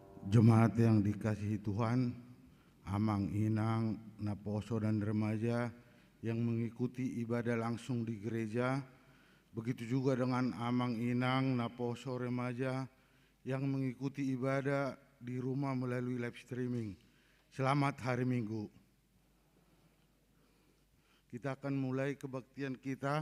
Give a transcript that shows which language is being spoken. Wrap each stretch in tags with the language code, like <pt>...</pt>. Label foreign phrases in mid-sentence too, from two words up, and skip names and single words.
<id>Jemaat yang dikasihi Tuhan,</id> <bbc>amang inang, naposo</bbc> <id>dan remaja yang mengikuti ibadah langsung di gereja, begitu juga dengan</id> <bbc>amang inang, naposo,</bbc> <id>remaja yang mengikuti ibadah di rumah melalui</id> <en>live streaming.</en> <id>Selamat hari Minggu. Kita akan mulai kebaktian kita.</id>